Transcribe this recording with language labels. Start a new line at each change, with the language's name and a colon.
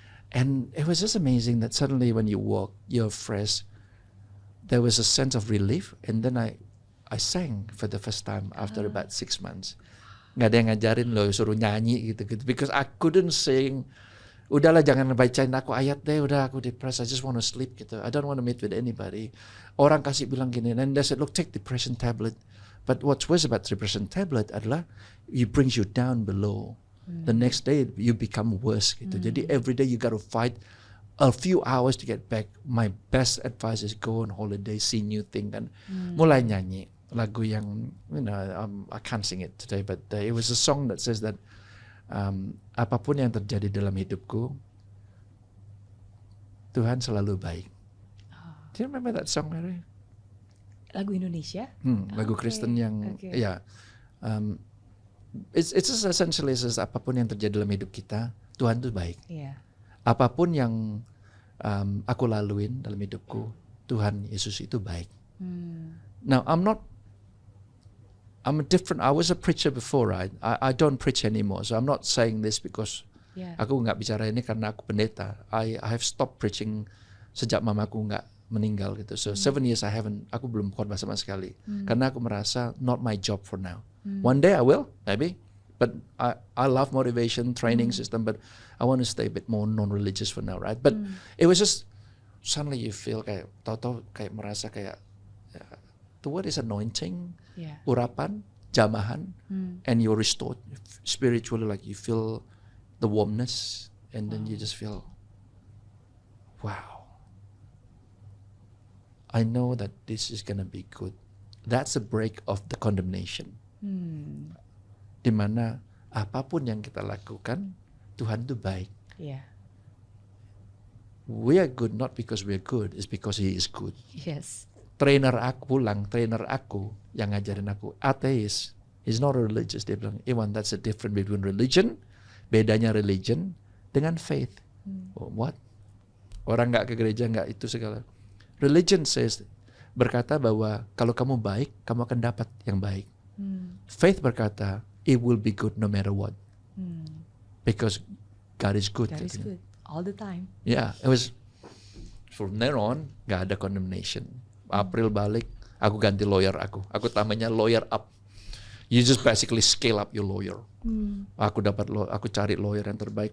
English: And it was just amazing that suddenly when you walk, you're fresh. There was a sense of relief. And then I sang for the first time after about 6 months.
Indonesian: Nggak ada yang ngajarin loh, suruh nyanyi gitu-gitu.
English: Because I couldn't sing.
Indonesian: Udahlah jangan bacain aku ayat deh, udah aku
English: depressed, I just want to sleep gitu. I don't want to meet with anybody.
Indonesian: Orang kasih bilang gini,
English: and they said, look, take depression tablet. But what's worse about depression tablet
Indonesian: adalah
English: it brings you down below. The next day you become worse gitu.
Indonesian: Jadi
English: every day you got to fight a few hours to get back. My best advice is go on holiday, see new thing kan.
Indonesian: Mulai nyanyi lagu yang
English: I can't sing it today, but it was a song that says that
Indonesian: apapun yang terjadi dalam hidupku, Tuhan selalu baik.
English: Do you remember that song, Mary?
Indonesian: Lagu Indonesia? Lagu Kristen yang
English: it's just essentially says
Indonesian: apapun yang terjadi dalam hidup kita, Tuhan itu baik. Apapun yang aku laluin dalam hidupku, Tuhan Yesus itu baik.
English: Now I was a preacher before, right? I don't preach anymore, so I'm not saying this because
Indonesian: aku nggak bicara ini karena aku pendeta.
English: I have stopped preaching
Indonesian: sejak mamaku nggak meninggal
English: gitu. So 7 years
Indonesian: aku belum khotbah sama sekali. Karena aku merasa
English: not my job for now. One day I will, maybe. But I love motivation, training system, but I want to stay a bit more non-religious for now, right? But it was just, suddenly you feel
Indonesian: kayak, tahu-tahu kayak merasa kayak,
English: the word is anointing,
Indonesian: urapan, jamahan,
English: and you're restored spiritually, like you feel the warmness, and then you just feel, wow, I know that this is gonna be good. That's a break of the condemnation.
Indonesian: Dimana apapun yang kita lakukan, Tuhan itu baik.
English: We are good not because we are good, it's because He is good. Yes. Trainer
Indonesian: aku yang ngajarin aku, ateis,
English: he's not religious.
Indonesian: Dia bilang,
English: Iwan, that's the difference between religion,
Indonesian: bedanya
English: religion
Indonesian: dengan
English: faith. What?
Indonesian: Orang nggak ke gereja, nggak itu segala.
English: Religion says,
Indonesian: berkata bahwa kalau kamu baik, kamu akan dapat yang baik.
English: Faith
Indonesian: berkata,
English: it will be good no matter what. Because God is good. God is good all the time. Yeah, it was from there on,
Indonesian: nggak ada
English: condemnation.
Indonesian: April balik, aku ganti lawyer aku. Aku tamanya lawyer up.
English: You just basically scale up your lawyer.
Indonesian: Aku cari lawyer yang terbaik.